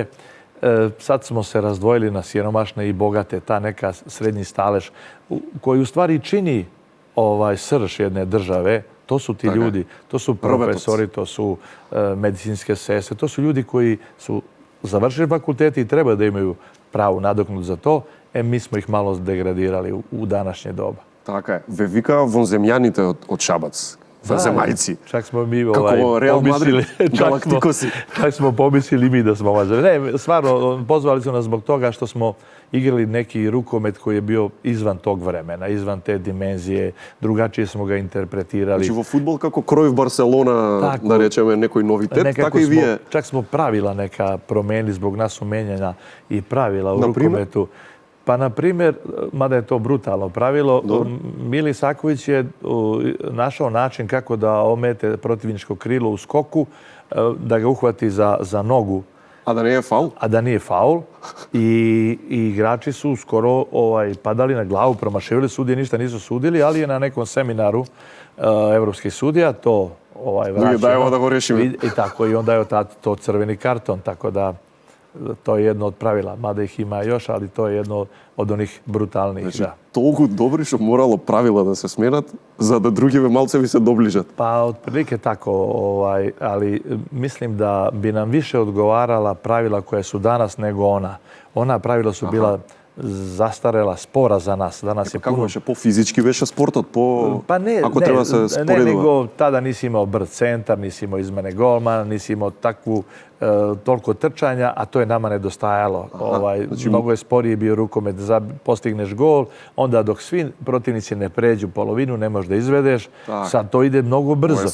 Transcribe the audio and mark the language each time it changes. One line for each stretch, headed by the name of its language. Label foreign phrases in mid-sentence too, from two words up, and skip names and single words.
Serbian: Sad smo se razdvojili na siromašne i bogate, ta neka srednji stalež koji u stvari čini srž jedne države. To su ti ljudi, to su profesori, to su medicinske sestre, to su ljudi koji su završili fakulteti i treba da imaju pravu nadoknadu za to. Mi smo ih malo degradirali u današnje doba.
Macedonian: Така е. Ве вика вонземјаните од Шабац. Вонземајци.
Serbian: Čak smo mi
Macedonian: Како Реал Мадрид, галактикоси.
Serbian: Čak smo pomislili mi da smo vanzemljani. Ne, stvarno, pozvali su nas zbog toga što smo igrali neki rukomet koji je bio izvan tog vremena, izvan te dimenzije. Drugačije smo ga interpretirali.
Macedonian: Значи во фудбал како Кројв Барселона, да речеме, некој новитет, така и вие.
Serbian: Čak smo pravila neka promenili zbog nas su menjena i pravila u rukometu. Pa, na primjer, mada je to brutalno pravilo, Mili Saković je našao način kako da omete protivničko krilo u skoku, da ga uhvati za nogu A da nije faul? A da nije faul. I igrači su skoro padali na glavu, promašivali, sudije ništa nisu sudili, ali je na nekom seminaru evropskih sudija to vraćeno.
Macedonian: Дајево да го решимо.
Serbian: I tako, i onda je to crveni karton, tako da to je jedno od pravila. Mada ih ima još, ali to je jedno od onih brutalnih. Znači,
Macedonian: толку добри што морало правила да се сменат, за да другиве малце ви се доближат.
Serbian: Pa otprilike tako, ali mislim da bi nam više odgovarala pravila koja su danas nego ona. Ona pravila su bila zastarela, spora za nas. Danas je kako
Macedonian: беше? По-физички беше спортот?
Serbian: Pa ne,
Macedonian: Ако треба се споредува?
Serbian: Ne, nego tada nisi imao brz centar, nisi imao izmene golmana, nisi imao takvu toliko trčanja, a to je nama nedostajalo. Znači, mnogo je sporiji bio rukomet da postigneš gol, onda dok svi protivnici ne pređu polovinu, ne možeš da izvedeš. Sad to ide mnogo brzo.